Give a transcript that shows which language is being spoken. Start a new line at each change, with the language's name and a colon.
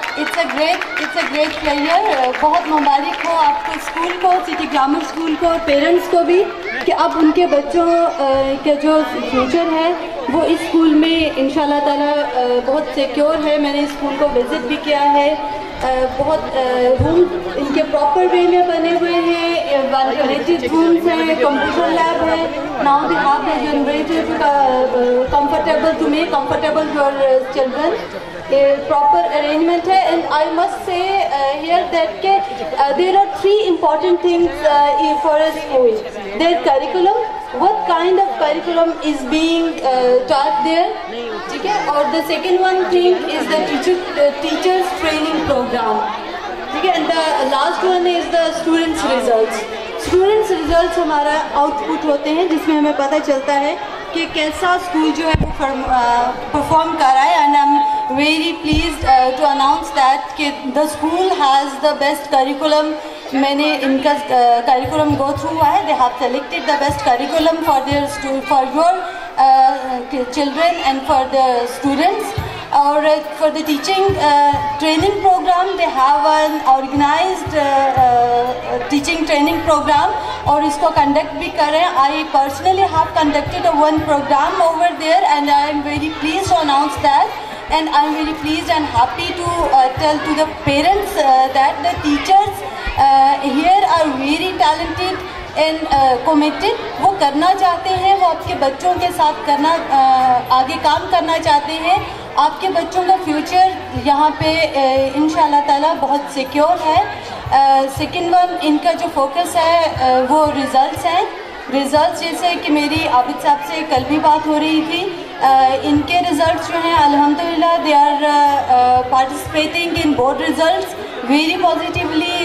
English: It's a great player.
Urdu: بہت مبارک ہو آپ کو, اسکول کو, سٹی گرامر اسکول کو, اور پیرنٹس کو بھی, کہ اب ان کے بچوں کا جو فیوچر ہے وہ اس اسکول میں انشاءاللہ تعالیٰ بہت سیکیور ہے. میں نے اسکول کو وزٹ بھی کیا ہے. بہت روم ان کے پراپر وے میں بنے ہوئے ہیں, وینٹیلیٹڈ رومس ہیں, کمپیوٹر لیب ہے.
English: Now they have the generator comfortable to make comfortable your children. Proper arrangement hai, and I must say here that there are three important things for a school. Their curriculum, what kind of curriculum is being taught there,
Urdu: theek hai, aur
English: the second one thing is the teachers training program, theek hai, and the last one is the students results.
Urdu: Students results ہمارا out put ہوتے ہیں جس میں ہمیں پتہ چلتا ہے کہ کیسا اسکول جو ہے وہ پرفارم کر رہا ہے.
English: And I am very pleased to announce that کہ the school has the best curriculum.
Urdu: میں نے ان کا کریکولم گو تھرو ہوا ہے.
English: They have selected the best curriculum for your children and for the students. اور for the teaching training programme they have an organised teaching training programme,
Urdu: اور اس کو conduct بھی کر رہے ہیں.
English: I personally have conducted one programme over there, and I am very pleased to announce that. And I'm very pleased and happy to tell to the parents that the teachers here are very talented and committed.
Urdu: وہ کرنا چاہتے ہیں, وہ آپ کے بچوں کے ساتھ کرنا آگے کام کرنا چاہتے ہیں. آپ کے بچوں کا فیوچر یہاں پہ انشاءاللہ تعالیٰ بہت سیکیور ہے. سیکنڈ ون ان کا جو فوکس ہے وہ ریزلٹس ہیں. ریزلٹس جیسے کہ میری عابد صاحب سے کل بھی بات ہو رہی تھی, ان کے ریزلٹس جو ہیں الحمدللہ
English: They are participating in board results very positively.